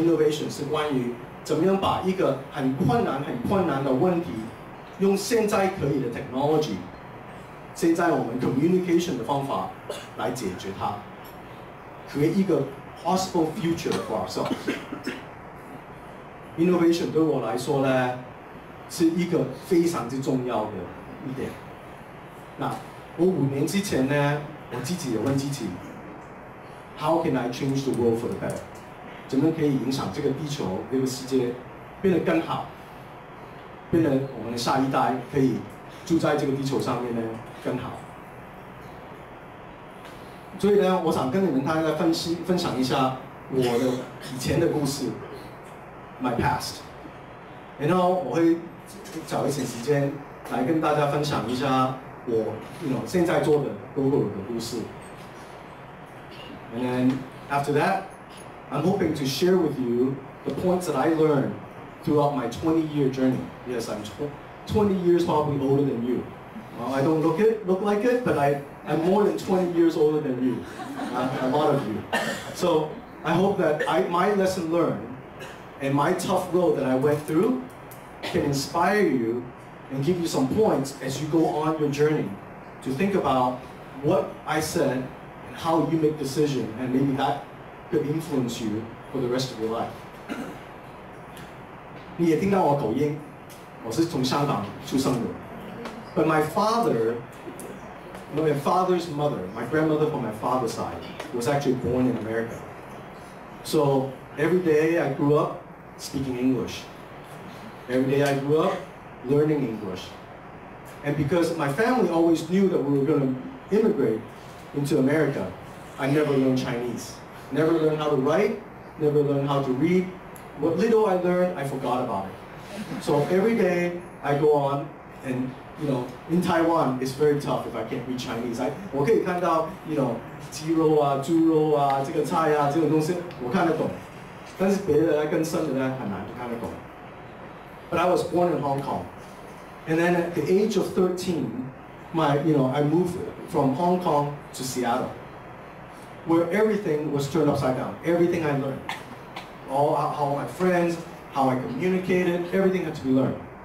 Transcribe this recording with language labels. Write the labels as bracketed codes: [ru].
[zh] Innovation 是关于怎么样把一个很困难的问题，用现在可以的 technology。现在我们 communication 的方法来解决它 ，create 一个 [en] possible future for ourselves。 [zh] Innovation 对我来说呢，是一个非常之重要的一点。那我5年之前呢，我自己也问自己 ， [en] How can I change the world for the better？ [zh] 怎么可以影响这个地球、这个世界变得更好，变得我们的下一代可以住在这个地球上面呢？更好，所以呢，我想跟你们大家分享一下我的以前的故事 ， [en] my past， [zh] 然后我会找一些时间来跟大家分享一下我现在做的 gogoro 的故事。 [en] And then after that, I'm hoping to share with you the points that I learned throughout my 20-year journey. Yes, I'm 20 years probably older than you. I don't look like it, but I'm more than 20 years older than you, a lot of you. So I hope that my lesson learned and my tough road that I went through can inspire you and give you some points as you go on your journey to think about what I said and how you make decisions, and maybe that could influence you for the rest of your life. [zh] 你也听到我口音，我是从香港出生的。 [en] But my father, my father's mother, my grandmother from my father's side, was actually born in America. So every day I grew up speaking English. Every day I grew up learning English. And because my family always knew that we were going to immigrate into America, I never learned Chinese. Never learned how to write, never learned how to read. What little I learned, I forgot about it. So every day I go on, and in Taiwan, it's very tough if I can't read Chinese. [zh] 我可以看到鸡肉啊、猪肉啊、这个菜啊这种东西，我看得懂。但是别的呢，更深的呢，很难看得懂。 [en] But I was born in Hong Kong, and then at the age of 13, I moved from Hong Kong to Seattle, where everything was turned upside down. Everything I learned, how my friends, how I communicated, everything had to be learned.